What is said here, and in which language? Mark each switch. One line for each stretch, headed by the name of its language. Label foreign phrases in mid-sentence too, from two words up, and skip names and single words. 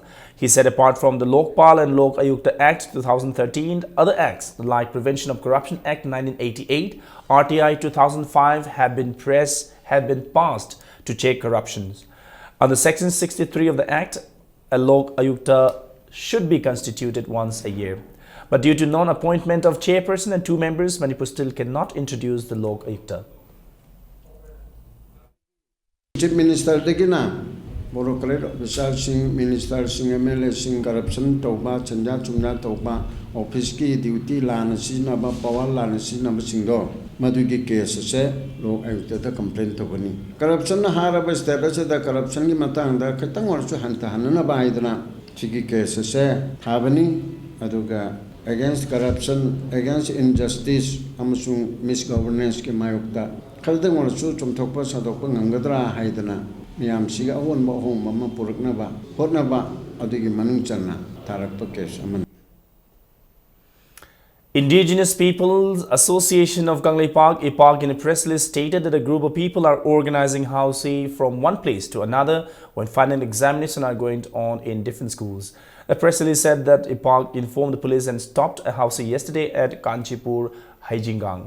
English: He said apart from the Lokpal and Lok Ayukta Act 2013, other acts like Prevention of Corruption Act 1988, RTI 2005 have been passed to check corruptions. Under Section 63 of the Act, a Lok Ayukta should be constituted once a year. But due to non-appointment of chairperson and 2 members, Manipur still cannot introduce the Lok Ayukta. Chief Minister
Manipuri: Degina, Boroclet official sing Minister sing MLA sing corruption toba chanja chumna toba office ki duty lan sinaba power lan sinaba singdo madugi case se Lok Ayukta da complaint tobani corruption haraba step se da corruption ki matang da katang orchu hanta hanana baidna chigi case se habani aduga
English: against corruption, against injustice,
Manipuri: amasung misgovernance ke mayokta khaldang orchu chumthokpa sadokpa ngamgadra haidana miyam siga awon ba hom mama purakna ba horna ba adigi manung channa tharakpa case aman.
English: Indigenous Peoples Association of Ganglaipak, IPAG, in a press release stated that a group of people are organizing housing from one place to another when final examinations are going on in different schools. The press release said that IPAG informed the police and stopped a housing yesterday at Kanchipur, Haijingang.